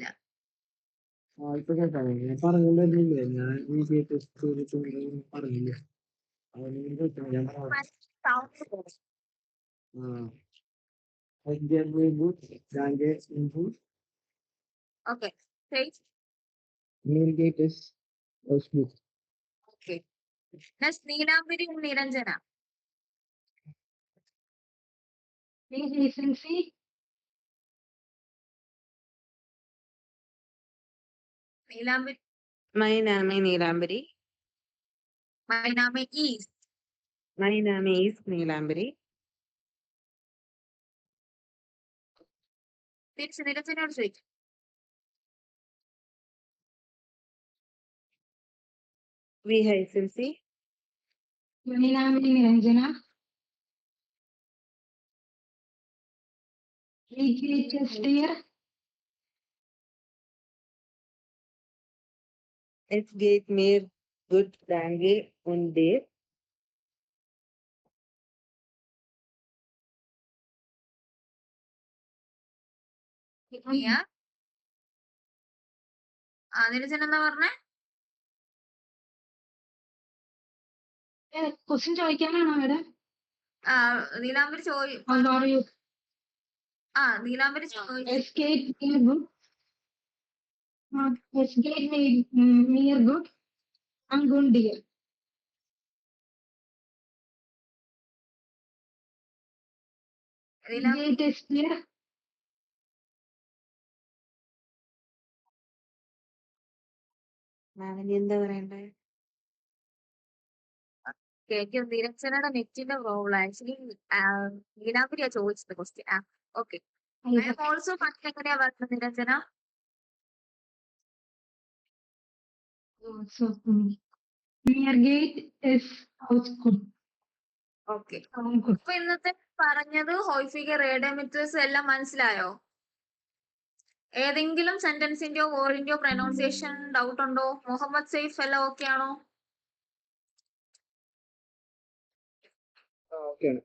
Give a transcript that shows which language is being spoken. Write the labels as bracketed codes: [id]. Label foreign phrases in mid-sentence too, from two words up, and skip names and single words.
[ml] ഇപ്പൊ കേട്ടാണ് ഞാൻ പറഞ്ഞില്ലേ ഞാൻ ഈ കേട്ട് പറഞ്ഞില്ലേ ഞാൻ [en] Sound okay. [ml] ഓക്കെ. നെക്സ്റ്റ് നീലാംബരി und നിരഞ്ജന. [de] Wie heißen Sie? [ml] നീലാംബരി. [en] My name is Neelambari. My name is. My name is Neelambari. [ml] തിരിച്ച് നിരഞ്ജനോട് ചോദിക്കും. [de] Wie heißen Sie? Mein Name ist Niranjana. Wie geht es dir? Es geht mir gut, danke und dir. [ml] നിരഞ്ജന എന്താ പറഞ്ഞേ? ക്വസ്റ്റ്യൻ ചോദിക്കാനാണോ മാഡം? നീലാംബരി [en] How are you? [ml] നീലാംബരി ചോദിച്ചു. [de] Es geht mir gut. Es geht mir gut. [en] I'm good, dear. [de] Wie geht es dir? [ml] മാമിന് എന്താ പറയണ്ടേ? കേക്ക് നിരഞ്ജനയുടെ നെറ്റിന്റെ പ്രോബ്ലം. ആക്ച്വലി നീലാംബരിയാ ചോദിച്ചത് ക്വസ്റ്റ്യൻ. ഓക്കെ. [en] I am also fine [ml] എങ്ങനെയാ പറഞ്ഞത് നിരഞ്ജന? [de] So, mir geht es auch gut. [ml] ഓക്കെ. [en] Good. [ml] അപ്പൊ ഇന്നത്തെ പറഞ്ഞത് [de] häufige Redemittel [ml] എല്ലാം മനസ്സിലായോ? ഏതെങ്കിലും സെന്റൻസിന്റെയോ വേർഡിന്റെയോ [en] pronunciation doubt [ml] ഉണ്ടോ? മുഹമ്മദ് സെയ്ഫ് എല്ലാം ഓക്കെ ആണോ? ഓക്കെയാണ്.